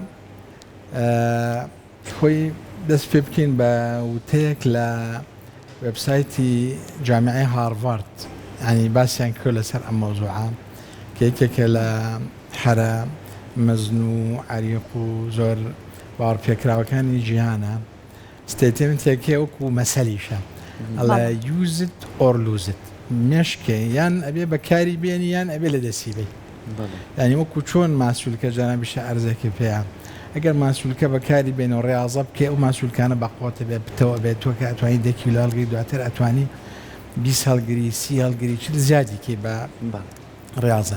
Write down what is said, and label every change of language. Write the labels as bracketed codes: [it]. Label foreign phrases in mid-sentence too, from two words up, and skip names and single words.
[ckb] خۆی دەست پێ بکەین بە وتەیەک لە وێبسایتی جامعەی هارڤارد، ینی باسییان کرد لەسەر ئەم مەوزوعە کە یەکێکە لە حرە مەزن و عەریق و زۆر باوەڕپێکراوەکانی جیهانە ستێتمنتێکێ وەکو مەسەلیشە ئەڵێ [en] use it or lose it، [ckb] مێشکێ یان ئەبێ بەکاری بێنی یان ئەبێ لە دەستی بێ. ینی وەکو چۆن ماسوولکە جانەبیشە ئەرزێکی پێیان ئەگەر ماسوولکە بەکاری بێن و ڕێازە بکێ ئەو ماسوولکانە بەقۆتە بێ بتەوە بێت تۆ کە ئەتوانی 10 کیلۆ هەڵگری دواتر ئەتوانی 20 هەڵگری 30 هەڵگری چ زیادی کێ بە ڕێازە.